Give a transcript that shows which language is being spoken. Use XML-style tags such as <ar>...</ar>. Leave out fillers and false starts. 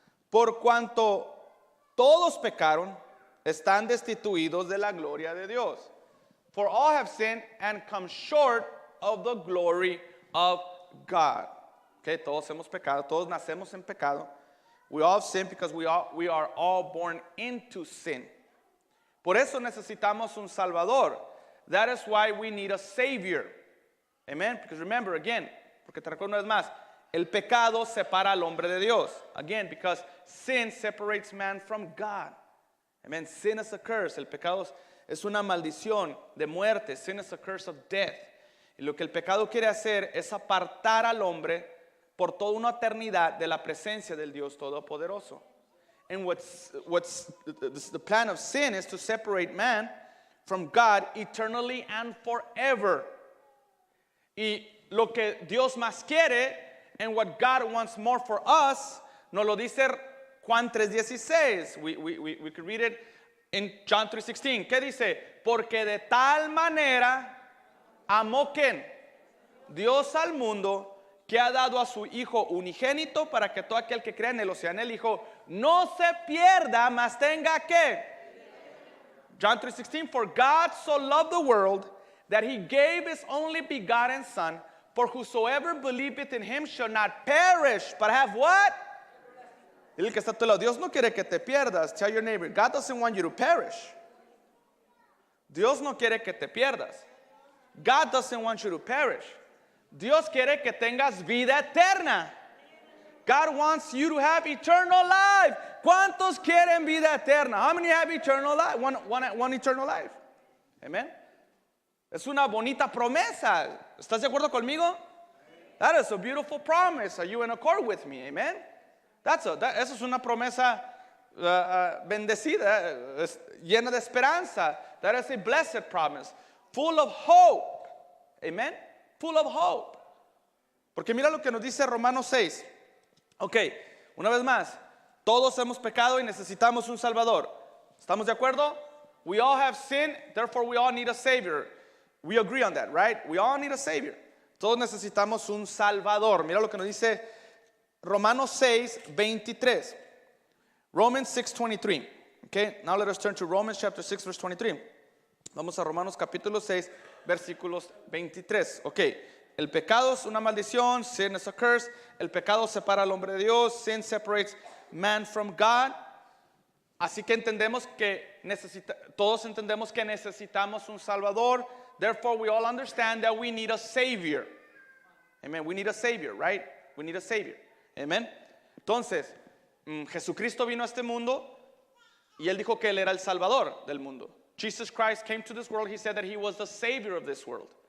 <es>Por cuanto todos pecaron, están destituidos de la gloria de Dios.</es> <en>For all have sinned and come short of the glory of God.</en> <es>Okay, todos hemos pecado, todos nacemos en pecado.</es> <en>We all have sinned because we are all born into sin.</en> <es>Por eso necesitamos un Salvador.</es> <en>That is why we need a Savior. Amen. Because remember again,</en> <es>porque te recuerdo una vez más, el pecado separa al hombre de Dios.</es> <en>Again, because sin separates man from God. Amen. Sin is a curse.</en> <es>El pecado es una maldición de muerte.</es> <en>Sin is a curse of death.</en> <es>Y lo que el pecado quiere hacer es apartar al hombre por toda una eternidad de la presencia del Dios Todopoderoso.</es> <en>And what's the plan of sin is to separate man from God eternally and forever.</en> <es>Y lo que Dios más quiere,</es> <en>and what God wants more for us,</en> <es>nos lo dice Juan 3:16.</es> <en>We could read it in John 3:16.</en> <es>¿Qué dice? Porque de tal manera amó ¿quién? Dios al mundo, que ha dado a su Hijo unigénito para que todo aquel que crea en él, o sea en el Hijo, no se pierda, mas tenga ¿qué?</es> <en>John 3:16. For God so loved the world that He gave His only begotten Son, for whosoever believeth in Him shall not perish, but have what?</en> <es>Dile que está a tu lado. Dios no quiere que te pierdas.</es> <en>Tell your neighbor, God doesn't want you to perish.</en> <es>Dios no quiere que te pierdas.</es> <en>God doesn't want you to perish.</en> <es>Dios quiere que tengas vida eterna.</es> <en>God wants you to have eternal life.</en> <es>¿Cuántos quieren vida eterna?</es> <en>How many have eternal life? One eternal life. Amen.</en> <es>Es una bonita promesa. ¿Estás de acuerdo conmigo?</es> <en>That is a beautiful promise. Are you in accord with me? Amen.</en> <es>Esa es una promesa bendecida, llena de esperanza.</es> <en>That is a blessed promise. Full of hope. Amen. Full of hope.</en> <es>Porque mira lo que nos dice Romanos 6. Ok, una vez más. Todos hemos pecado y necesitamos un Salvador. ¿Estamos de acuerdo?</es> <en>We all have sinned, therefore we all need a Savior. We agree on that, right? We all need a Savior.</en> <es>Todos necesitamos un Salvador. Mira lo que nos dice Romanos 6:23.</es> <en>Romans 6:23. Okay, now let us turn to Romans chapter 6, verse 23.</en> <es>Vamos a Romanos capítulo 6, versículos 23. Ok, el pecado es una maldición,</es> <en>sin is a curse.</en> <es>El pecado separa al hombre de Dios,</es> <en>sin separates man from God.</en> <es>Así que entendemos que todos entendemos que necesitamos un Salvador.</es> <en>Therefore, we all understand that we need a Savior. Amen. We need a Savior, right? We need a Savior. Amen.</en> <es>Entonces, Jesucristo vino a este mundo y Él dijo que Él era el Salvador del mundo.</es> <en>Jesus Christ came to this world. He said that He was the Savior of this world.</en>